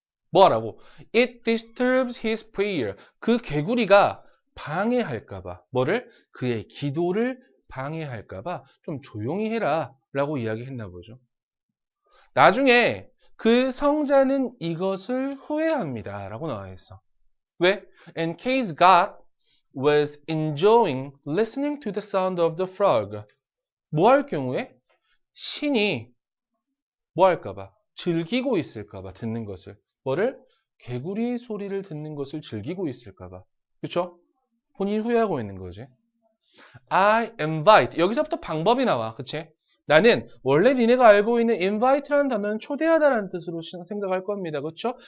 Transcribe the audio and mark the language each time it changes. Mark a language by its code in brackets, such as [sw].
[ko] 뭐 하라고? [en] It disturbs his prayer. [ko] 그 개구리가 방해할까봐. 뭐를? 그의 기도를 방해할까봐 좀 조용히 해라. 라고 이야기했나 보죠. 나중에 그 성자는 이것을 후회합니다. 라고 나와 있어. 왜? [en] In case God was enjoying listening to the sound of the frog. [ko] 뭐 할 경우에? 신이 뭐 할까봐? 즐기고 있을까봐 듣는 것을. 뭐를? 개구리 소리를 듣는 것을 즐기고 있을까봐. 그쵸? 본인이 후회하고 있는 거지. [en] I invite. [ko] 여기서부터 방법이 나와. 그치? 나는 원래 니네가 알고 있는 invite라는 단어는 초대하다라는 뜻으로 생각할 겁니다. 그쵸?